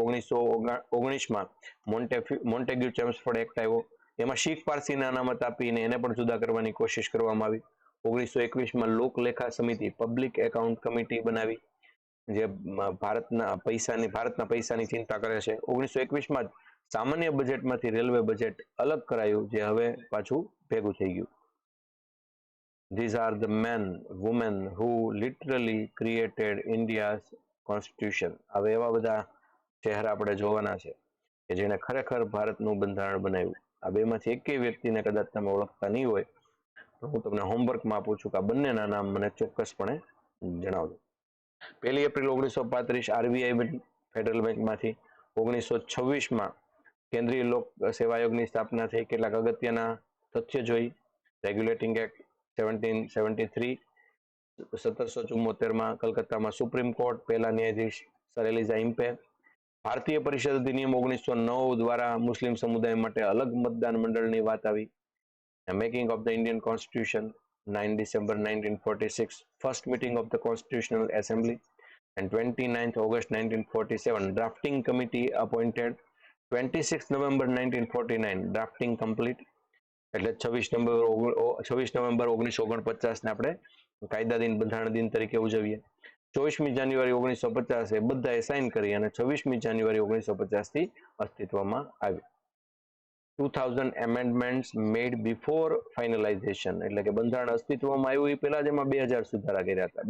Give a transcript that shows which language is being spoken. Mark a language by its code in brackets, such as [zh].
[gu] 1919માં Montagu ચેમ્સફોર્ડ act આવ્યો, એમાં શીખ પારસીને અનામત આપીને એને પણ જુદા કરવાની કોશિશ કરવામાં આવી. 1921માં લોકલેખા સમિતિ પબ્લિક એકાઉન્ટ કમિટી બનાવી, જે ભારતના પૈસાની ચિંતા કરે છે. 1921માં જ સામાન્ય બજેટમાંથી રેલવે બજેટ અલગ કરાયું, જે હવે પાછું ભેગું થઈ ગયું. [en] These are the men, women who literally created India's constitution. [gu] હવે એવા બધા ચહેરા આપણે જોવાના છે કે જેને ખરેખર ભારતનું બંધારણ બનાવ્યું. આ બેમાંથી એકેય વ્યક્તિને કદાચ તમે ઓળખતા નહીં હોય તો હું તમને હોમવર્કમાં આપું છું કે આ બંનેના નામ મને ચોક્કસપણે જણાવજો. 1 એપ્રિલ 1935 આરબીઆઈ ફેડરલ બેંકમાંથી. 1926માં કેન્દ્રીય લોક સેવા આયોગની સ્થાપના થઈ. કેટલાક અગત્યના તથ્ય જોઈ. રેગ્યુલેટિંગ એક્ટ 1773, 1774માં કલકત્તામાં સુપ્રીમ કોર્ટ, પહેલા ન્યાયાધીશ સર એલિઝા ઇમ્પે. ભારતીય પરિષદ અધિનિયમ 1909 દ્વારા મુસ્લિમ સમુદાય માટે અલગ મતદાન મંડળની વાત આવી. [en] Making of the Indian constitution 9 December 1946, first meeting of the constitutional assembly, and 29th August 1947 drafting committee appointed. 26 November 1949 drafting complete. [gu] એટલે 26 નવેમ્બર 1949 ને આપણે કાયદા દિન, બંધારણ દિન તરીકે ઉજવીએ. 24મી જાન્યુઆરી 1950 એ બધાએ સાઇન કરી અને 26મી જાન્યુઆરી 1950 થી અસ્તિત્વમાં આવી. [en] 2000 amendments made before finalization, [gu] એટલે કે બંધારણ અસ્તિત્વમાં આવ્યું એ પહેલા જ એમાં 2000 સુધારા કર્યા હતા.